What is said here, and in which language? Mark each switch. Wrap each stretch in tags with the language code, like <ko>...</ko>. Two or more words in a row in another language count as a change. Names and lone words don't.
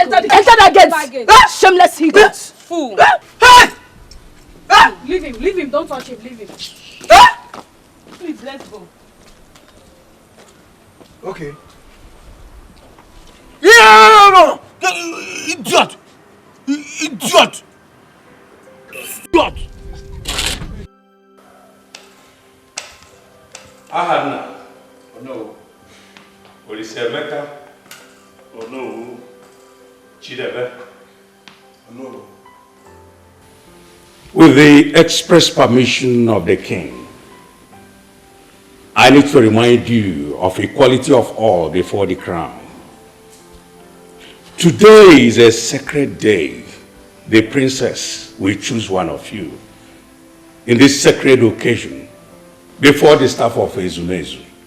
<en>Enter that gate. Shameless idiot. Fool. Leave him, don't touch him, leave him. Please, let's go. Okay. Yeah, no! Idiot! Idiot! Ahadna. Oh no. Olisemeka. Oh no. Chidebe. Oh no. With the express permission of the king, I need to remind you of equality of all before the crown. Today is a sacred day. The princess will choose one of you in this sacred occasion before the staff of UGEZU.</en>